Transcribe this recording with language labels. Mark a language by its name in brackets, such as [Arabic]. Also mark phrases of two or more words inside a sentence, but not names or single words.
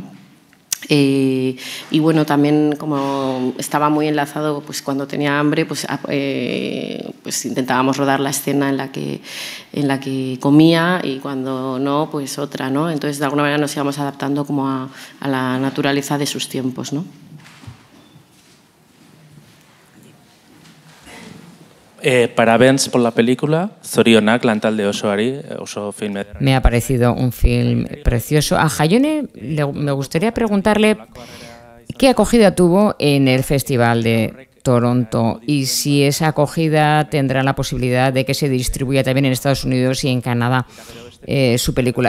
[Spanish] Y bueno, también como estaba muy enlazado, pues cuando tenía hambre, pues intentábamos rodar la escena en la que comía, y cuando no, pues otra, ¿no? Entonces de alguna manera nos íbamos adaptando como a la naturaleza de sus tiempos, ¿no? Parabéns por la película, [Basque] zorionak lantalde osoari, oso film. [Spanish] Me ha parecido un film precioso. A Jaione me gustaría preguntarle qué acogida tuvo en el Festival de Toronto y si esa acogida tendrá la posibilidad de que se distribuya también en Estados Unidos y en Canadá su película.